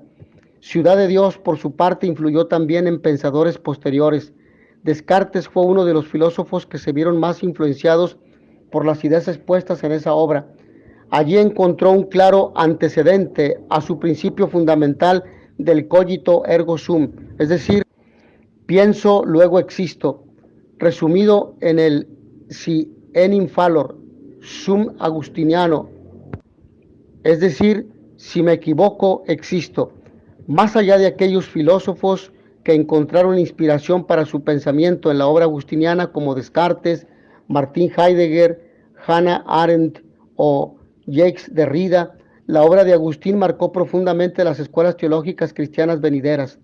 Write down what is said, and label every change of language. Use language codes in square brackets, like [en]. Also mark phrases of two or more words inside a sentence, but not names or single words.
[es] Ciudad de Dios, por su parte, influyó también en pensadores posteriores. Descartes fue uno de los filósofos que se vieron más influenciados por las ideas expuestas en esa obra. Allí encontró un claro antecedente a su principio fundamental del [la] cogito ergo sum, [es] es decir, pienso, luego existo, resumido en el [la] si enim fallor sum [es] agustiniano, es decir, si me equivoco, existo. Más allá de aquellos filósofos que encontraron inspiración para su pensamiento en la obra agustiniana como Descartes, Martin Heidegger, Hannah Arendt o Jacques Derrida, la obra de Agustín marcó profundamente las escuelas teológicas cristianas venideras.